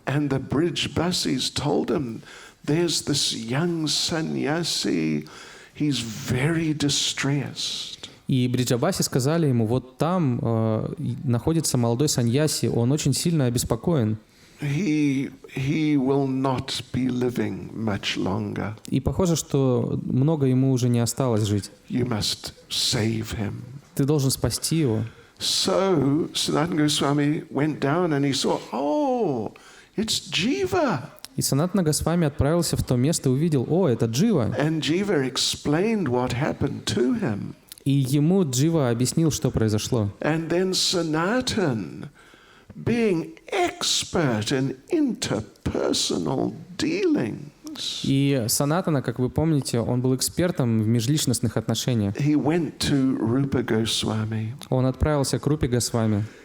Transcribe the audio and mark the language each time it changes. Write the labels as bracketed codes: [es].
[en] And the Brijbasis told him, there's this young sannyasi, he's very distressed. [ru] И бриджабаси сказали ему, вот там находится молодой саньяси, он очень сильно обеспокоен. [en] He will not be living much longer. [ru] И похоже, что много ему уже не осталось жить. [en] You must save him. [ru] Ты должен спасти его. [en] So Sanatana Goswami went down and he saw, oh, it's Jiva. [ru] И Санатана Госвами отправился в то место и увидел, о, это Джива. [en] And Jiva explained what happened to him. [ru] И ему Джива объяснил, что произошло. [en] And then Sanatan, being expert in interpersonal dealings, [ru] И Санатана, как вы помните, он был экспертом в межличностных отношениях. [en] he went to Rupa Goswami. [ru] Он отправился к Рупе Госвами.